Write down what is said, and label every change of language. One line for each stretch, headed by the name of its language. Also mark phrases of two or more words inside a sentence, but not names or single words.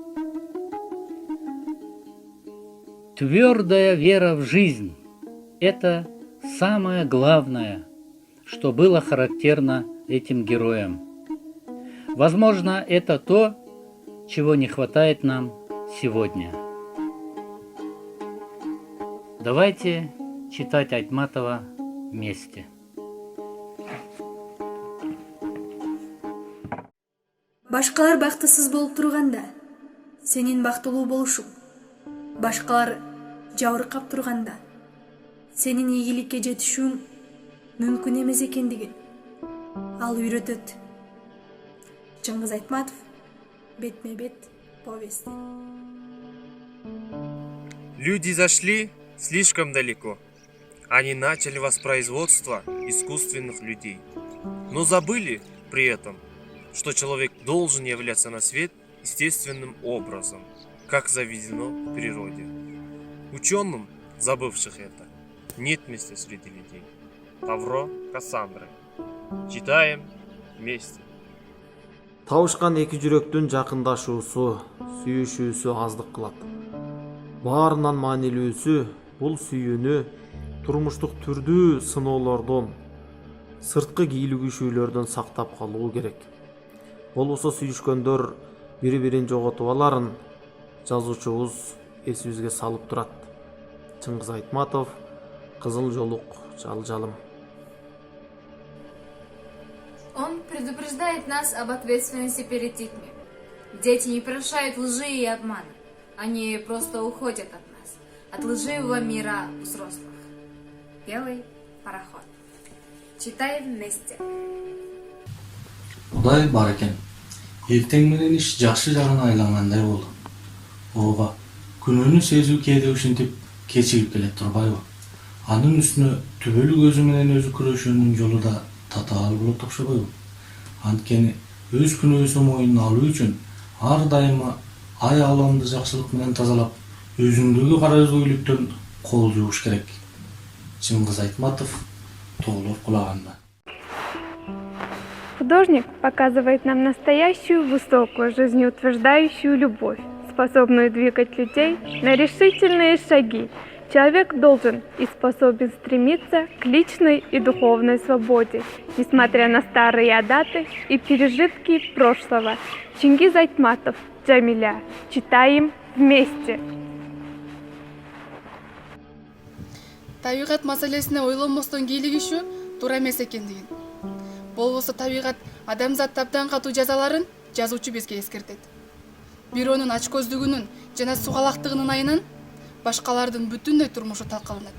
Russian: Твердая вера в жизнь – это самое главное, что было характерно этим героям. Возможно, это то, чего не хватает нам сегодня. Давайте читать Айтматова вместе.
Kyrgyz: Башкалар бактысыз болуп турганда, сенин бактылуу болушуң. Башкалар жабыркап турганда, сенин ийгиликке жетишүүң мүмкүн эмес экендигин ал үйрөтөт. Чыңгыз Айтматов, бетме-бет повести.
Russian: Люди зашли слишком далеко. Они начали воспроизводство искусственных людей, но забыли при этом, что человек должен являться на свет естественным образом, как заведено в природе. Ученым, забывших это, нет места среди людей. Тавро Кассандры. Читаем вместе.
Kyrgyz: Табышкан эки жүрөктүн жакындашуусу, сүйүшүүсү аздык кылат. Баарынан маанилүүсү бул сүйүүнү турмуштук түрдүү сыноолордон, сырткы кийлигишүүлөрдөн сактап калуу керек. Болбосо сүйүшкөндөр бири-бирин жоготуп аларын жазуучубуз эсибизге салып турат. Чыңгыз Айтматов, Кызыл жолук жалжалым.
Russian: Он предупреждает нас об ответственности перед детьми. Дети не прощают лжи и обмана. Они просто уходят от нас, от лживого мира взрослых. Белый пароход. Читаем вместе.
Kyrgyz: Кудай бар экен. Эртең менен иш жакшы жагына айлангандай болду. Ооба, күнөөнү сезүү кээде ушинтип кечигип келе турбайбы? Анын үстүнө түбөлүк өзү менен өзү күрөшүүнүн жолу да татаал болот окшобойбу? Анткени өз күнөөсүн мойнуна алуу үчүн ар дайыма ай аламды жакшылык менен тазалап, өзүңдөгү кара өзгөлүктөн кол жууш керек. Чыңгыз Айтматов, тоолор кулаганда.
Russian: Художник показывает нам настоящую, высокую, жизнеутверждающую любовь, способную двигать людей на решительные шаги. Человек должен и способен стремиться к личной и духовной свободе, несмотря на старые адаты и пережитки прошлого. Чингиз Айтматов, Джамиля. Читаем вместе.
Kyrgyz: Табигат маселесине ойлонбостон кийлигишүү туура эмес экендигин. Болбосо табигат адамзат абдан катуу жазаларын жазуучу бизге эскертет. Бирөөнүн ачкөздүгүнүн жана сугалактыгынын айынан башкалардын бүтүндөй турмушу талкаланат.